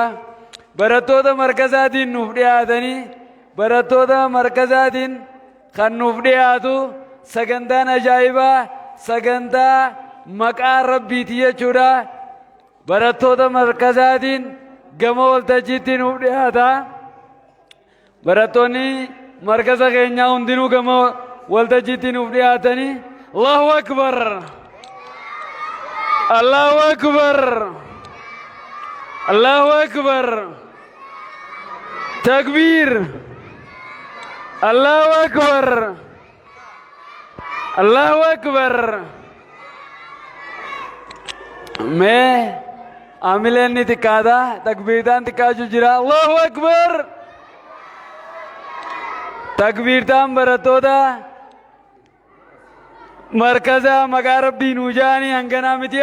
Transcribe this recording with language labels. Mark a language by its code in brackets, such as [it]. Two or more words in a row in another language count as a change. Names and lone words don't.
[om] Barattoota markazaatiin nuuf dhiyaatanii barattoota markazaatiin kan nuuf dhiyaatu sagantaan ajaa'ibaa sagantaa maqaa rabbiiti jechuudha. Barattoota markazaatiin gama waltajjiitti nuuf dhiyaata. Barattoonni markaza keenyaa hundinuu gama waltajjiitti nuuf dhiyaatanii [ar] الله أكبر. الله أكبر. الله أكبر. تكبير. الله أكبر. الله أكبر. [om] Mee amileen ni xiqqaata takbiirtaan xiqqaachuu jira. [ar] الله أكبر. [om] Takbiirtaan barattoota markaza maqaa rabbii nuu jaanii hanganaa miti.